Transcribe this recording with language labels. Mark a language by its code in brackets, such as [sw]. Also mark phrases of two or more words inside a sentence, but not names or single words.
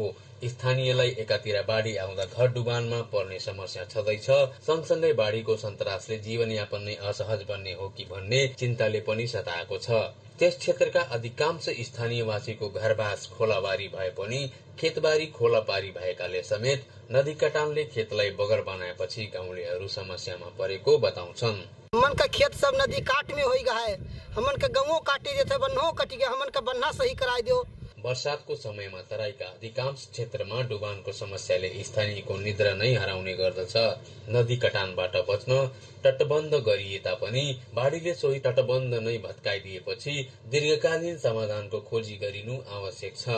[ne] स्थानीयलाई एकातिर बाढी आउँदा घर डुबानमा पर्ने समस्या छँदैछ, सँगसँगै बाढीको सन्तरासले जीवनयापन नै असहज बन्ने हो कि भन्ने चिन्ताले पनि सताएको छ। त्यस क्षेत्रका अधिकांश स्थानीयवासीको घरबास खोलाबारी भए पनि खेतबारी खोलाबारी भएकाले समेत नदी कटानले खेतलाई बगर बनाएपछि गाउँलेहरू समस्यामा परेको बताउँछन्। [mai] हमन का खेत सब नदी काट में हो गया है। हमन का गाँवों काटी जैसे बन्हो कटी गया, हमन का बन्हा सही कराई दो। [ne] वर्षातको समयमा तराईका अधिकांश क्षेत्रमा डुबानको समस्याले स्थानीयको निद्रा नै हराउने गर्दछ। नदी कटानबाट बच्न तटबन्ध गरिए तापनि बाढीले सोही तटबन्ध नै भत्काइदिएपछि दीर्घकालीन समाधानको खोजी गरिनु आवश्यक छ।